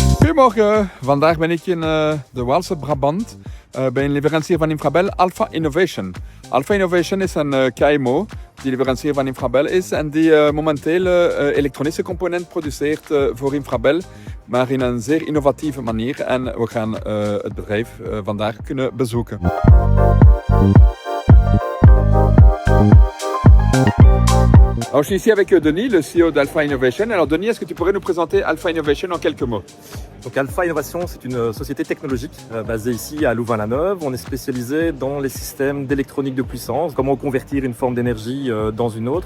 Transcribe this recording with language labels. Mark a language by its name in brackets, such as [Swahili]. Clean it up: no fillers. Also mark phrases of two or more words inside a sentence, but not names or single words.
[Dutch] Goedemorgen, vandaag ben ik in de Waalse Brabant bij een leverancier van Infrabel, Alpha Innovation. Alpha Innovation is een KMO die leverancier van Infrabel is en die momenteel elektronische componenten produceert voor Infrabel, maar in een zeer innovatieve manier. En we gaan het bedrijf vandaag kunnen bezoeken. [French] Alors, je suis ici avec Denis, le CEO d'Alpha Innovation. Alors Denis, est-ce que tu pourrais nous présenter Alpha Innovation en quelques mots? Donc Alpha Innovation, c'est une société technologique basée ici à Louvain-la-Neuve. On est spécialisé dans les systèmes d'électronique de puissance, comment convertir une forme d'énergie dans une autre.